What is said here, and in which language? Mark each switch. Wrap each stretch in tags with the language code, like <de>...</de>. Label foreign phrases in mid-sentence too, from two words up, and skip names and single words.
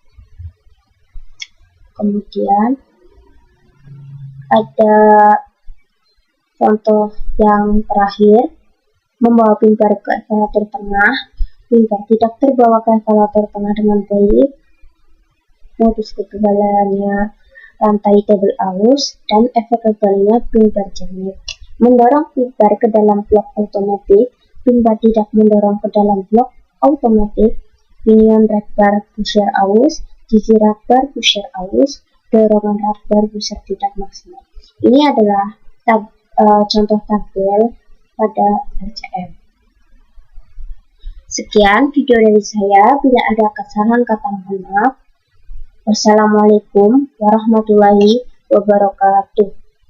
<id>Kemudian ada contoh yang terakhir, membawa pin bar ke evaluator tengah, pin bar tidak terbawa ke evaluator tengah dengan baik, modus kegagalannya rantai table aus, dan efek kegagalannya pin bar jepit. Mendorong pin bar ke dalam blok otomatis, pin bar tidak mendorong ke dalam blok otomatis, pinion rat bar pusher aus, gigi rat bar pusher aus, dorongan rat bar pusher tidak maksimal. Ini adalah contoh tabel pada RCM. Sekian video dari saya, bila ada kesalahan kata mohon maaf.</id> <ar>والسلام عليكم ورحمة الله وبركاته.</ar>